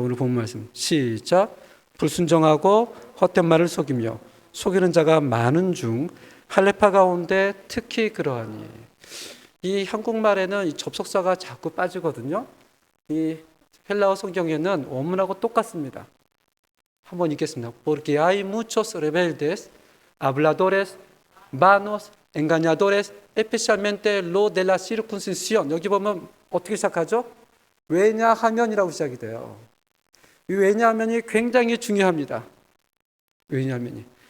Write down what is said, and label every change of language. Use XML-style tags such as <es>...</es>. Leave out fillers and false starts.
<ko>오늘 본 말씀 시작. 불순종하고 헛된 말을 속이며 속이는 자가 많은 중 할례파 가운데 특히 그러하니. 이 한국말에는 이 접속사가 자꾸 빠지거든요. 이 헬라어 성경에는 원문하고 똑같습니다. 한번 읽겠습니다.</ko> <es>Porque hay muchos rebeldes, habladores, vanos, engañadores, especialmente lo de la circuncisión.</es> <ko>여기 보면 어떻게 시작하죠? 왜냐하면이라고 시작이 돼요. 이 왜냐하면이 굉장히 중요합니다. 왜냐하면이.</ko>